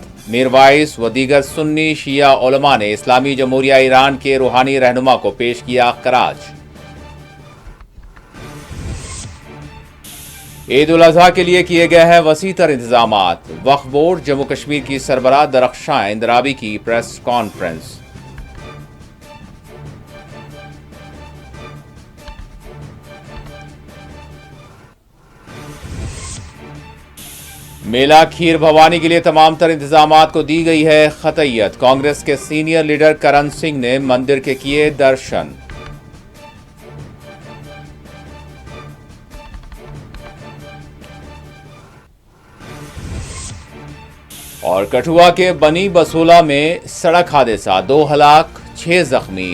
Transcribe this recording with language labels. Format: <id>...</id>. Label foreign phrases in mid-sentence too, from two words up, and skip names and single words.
<ur>میر وائس و دیگر سنی شیعہ علماء نے اسلامی جمہوریہ ایران کے روحانی رہنما کو پیش کیا خراج۔ عید الاضحیٰ کے لیے کیے گئے ہیں وسیع تر انتظامات۔ وقف بورڈ جموں کشمیر کی سربراہ درخشاں اندرابی کی پریس کانفرنس۔ میلہ کھیر بھوانی کے لیے تمام تر انتظامات کو دی گئی ہے خطیت۔ کانگریس کے سینئر لیڈر کرن سنگھ نے مندر کے کیے درشن۔ اور کٹھوعہ کے بنی بسولہ میں سڑک حادثہ، 2 ہلاک 6 زخمی۔</ur>